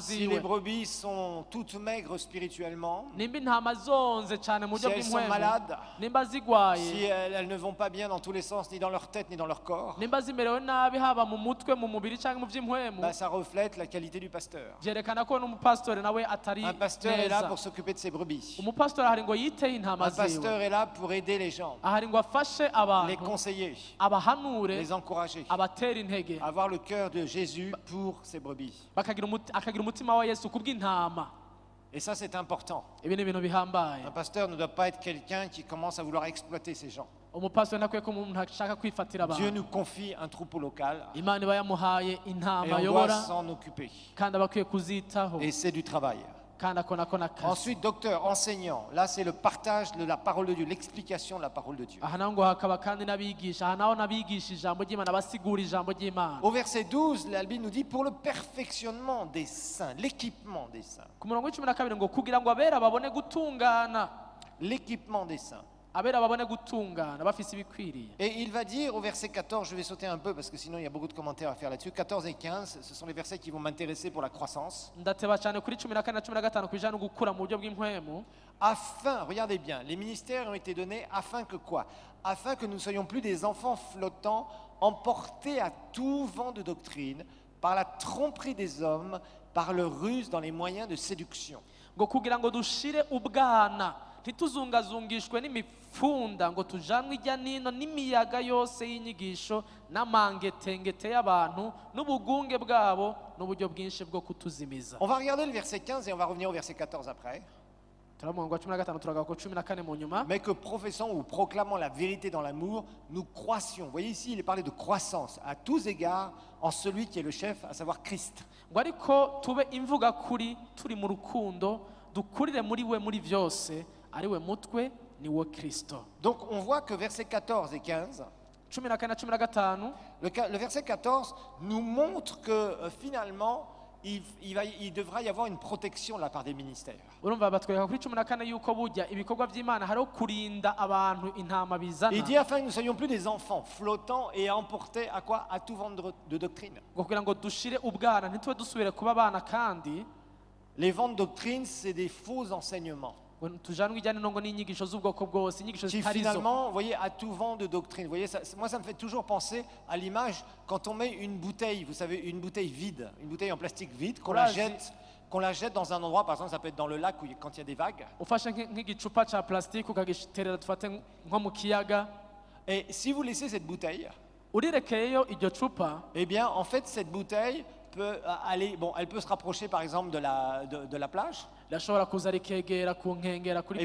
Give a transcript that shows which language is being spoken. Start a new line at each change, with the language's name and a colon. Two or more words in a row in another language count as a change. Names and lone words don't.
French: Si les
Rundi: ziwe
French: brebis sont toutes maigres spirituellement,
Rundi: nimba intama zonze cane mu
French: si
Rundi: buryo
French: elles sont
Rundi: bw'impwemu
French: malades,
Rundi: nimba zigwaye
French: si elles ne vont pas bien dans tous les sens, ni dans leur tête, ni dans leur corps,
Rundi: nimba zimerewe nabi haba mu mutwe mu mubiri canke mu vy'impwemu
French: bah, ça reflète la qualité du pasteur.
Rundi: vyerekana ko n'umupasitori nawe atari
French: Un pasteur est là
Rundi: neza
French: pour s'occuper de ses brebis.
Rundi: umupasitori ahari ngo yiteye intama
French: Un pasteur
Rundi: ziwe
French: est là pour aider les gens,
Rundi: ahari ngo afashe
French: les
Rundi: abantu
French: conseiller,
Rundi: abahanure
French: les encourager,
Rundi: abatera intege
French: avoir le cœur de Jésus pour ses brebis.
Rundi: akagira umutima wa yesu kubw'intama
French: Et ça, c'est important.
Rundi: ibi ni ibintu bihambaye
French: Un pasteur ne doit pas être quelqu'un qui commence à vouloir exploiter ces gens.
Rundi: umupasitori ntakwiye ko umuntu ashaka kwifatira
French: Dieu
Rundi: abantu
French: nous confie un troupeau local
Rundi: imana iba yamuhaye
French: et
Rundi: intama
French: on doit
Rundi: ayobora
French: s'en occuper.
Rundi: kandi aba akwiye kuzitaho
French: Et c'est du travail.
Rundi: kandi akona ko n'akazi
French: Ensuite, docteur, enseignant. Là, c'est le partage de la parole de Dieu, l'explication de la parole de Dieu.
Rundi: aha naho ngo hakaba kandi n'abigisha aha naho n'abigisha ijambo ry'imana basigura ijambo ry'imana
French: Au verset 12, la Bible nous dit pour le perfectionnement des saints, l'équipement des saints.
Rundi: ku murongo w'icumi na kabiri ngo kugira ngo abera babone gutungana
French: L'équipement des saints.
Rundi: abera babone gutungana bafise ibikwiriye
French: Et il va dire au verset 14, je vais sauter un peu parce que sinon il y a beaucoup de commentaires à faire là-dessus. 14 et 15, ce sont les versets qui vont m'intéresser pour la croissance.
Rundi: ndateba cyane kuri cumi na kane na cumi na gatanu ku bijyanye no gukura mu buryo bw'impwemu
French: Afin, regardez bien, les ministères ont été donnés afin que quoi? Afin que nous ne soyons plus des enfants flottants, emportés à tout vent de doctrine, par la tromperie des hommes, par leur ruse dans les moyens de séduction.
Rundi: ngo kugira ngo dushire ubwana ntituzungazungishwe n'imifunda ngo tujanwe ijya nino n'imiyaga yose y'inyigisho n'amangetengete y'abantu n'ubugunge bwabo n'uburyo bwinshi bwo kutuzimiza
French: On va regarder le verset 15 et on va revenir au verset 14 après.
Rundi: turamurongo wa cumi na gatanu turagaruka ku cumi na kane mu nyuma
French: Mais que professant ou proclamant la vérité dans l'amour, nous croissions. Vous voyez ici, il est parlé de croissance à tous égards en celui qui est le chef, à savoir Christ.
Rundi: ngo ariko tube imvuga kuri turi mu rukundo dukurire muri we muri byose ari we mutwe ni wo kristo
French: Donc on voit que versets 14 et 15,
Rundi: cumi na kane na cumi na gatanu
French: le verset 14 nous montre que finalement, il devra y avoir une protection de la part des ministères.
Rundi: urumva batwereka kuri cumi na kane yuko burya ibikorwa by'imana hariho kurinda abantu intama bizana
French: Il dit afin que nous ne soyons plus des enfants flottants et emportés à quoi? À tout vent de doctrine.
Rundi: ngo kugira ngo dushire ubwana ntitube dusubire kuba abana kandi
French: Les vents de doctrine, c'est des faux enseignements.
Rundi: ngo tujanwe ijyane no ngo n'inyigisho z'ubwoko bwose inyigisho
French: Qui
Rundi: zitari zo
French: finalement, vous voyez, à tout vent de doctrine. Vous voyez, moi, ça me fait toujours penser à l'image quand on met une bouteille, vous savez, une bouteille vide, une bouteille en plastique vide, qu'on Voilà, la jette dans un endroit, par exemple, ça peut être dans le lac quand il y a des vagues.
Rundi: ufashe nk'igicupa cya plastique ukagiterera dufate nko mu kiyaga
French: Et si vous laissez cette bouteille,
Rundi: urirekeyeyo iryo cupa
French: eh bien, en fait, cette bouteille peut aller, bon, elle peut se rapprocher, par exemple, de la plage.
Rundi: irashobora kuza rikegera ku nkengera kuri